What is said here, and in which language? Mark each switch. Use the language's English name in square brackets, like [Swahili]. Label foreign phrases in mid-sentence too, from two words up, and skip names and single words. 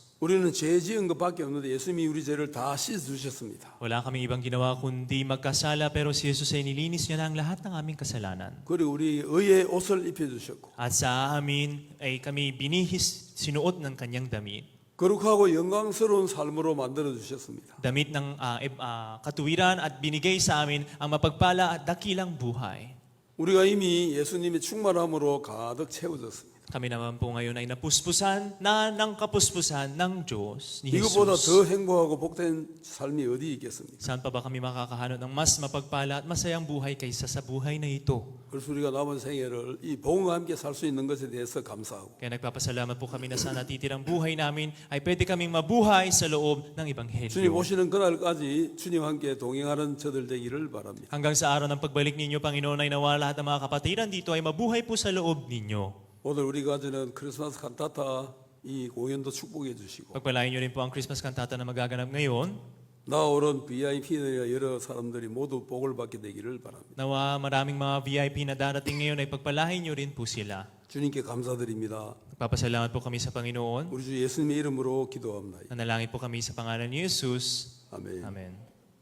[Korean] 우리는 죄 지은 것밖에 없는데 예수님이 우리 죄를 다 씻어주셨습니다. [Filipino] Wala kami ibang ginawa kundi magkasala pero si Jesus ay nilinis niya na ang lahat ng aming kasalanan. [Korean] 그리고 우리 의의 옷을 입혀주셨고 [Filipino] At sa amin ay kami binihis, sinuot ng kanyang damit. [Korean] 거룩하고 영광스러운 삶으로 만들어 주셨습니다. [Filipino] Damit ng katuwiran at binigay sa amin ang mapagpala at dakilang buhay. [Korean] 우리가 이미 예수님의 충만함으로 가득 채워졌습니다. [Filipino] Kami naman po ngayon ay napuspusan na ng kapuspusan ng Diyos ni [Korean] 이것보다 [Filipino] Jesus. [Korean] 더 행복하고 복된 삶이 어디 있겠습니까? [Filipino] Saan pa ba kami makakahanap ng mas mapagpala at masayang buhay kaysa sa buhay na ito? [Korean] 그래서 우리가 남은 생애를 이 복음과 함께 살 수 있는 것에 대해서 감사하고 [Filipino] Kaya nagpapasalamat po kami na sa natitirang buhay namin ay pwede kaming mabuhay sa loob ng [Korean] 주님 [Filipino] Ebanghelyo. [Korean] 오시는 그날까지 주님 함께 동행하는 저들 되기를 바랍니다. [Filipino] Hanggang sa araw ng pagbalik ninyo, Panginoon, ay nawa lahat ng mga kapatiran dito ay mabuhay po sa loob ninyo. [Korean] 오늘 우리가 가지는 크리스마스 칸타타 이 공연도 축복해 주시고 [Filipino] Pagpalain niyo rin po ang [English] Christmas cantata [Filipino] na magaganap ngayon. [Korean] 나오는 VIP들이나 여러 사람들이 모두 복을 받게 되기를 바랍니다. [Filipino] Nawa maraming mga VIP na darating ngayon ay pagpalain niyo rin po sila. [Korean] 주님께 감사드립니다. [Filipino] Nagpapasalamat po kami sa Panginoon. [Korean] 우리 주 예수님의 이름으로 기도합니다. [Filipino] Nanalangin po kami sa pangalan ni Jesus. [Korean] 아멘. [Filipino] Amen.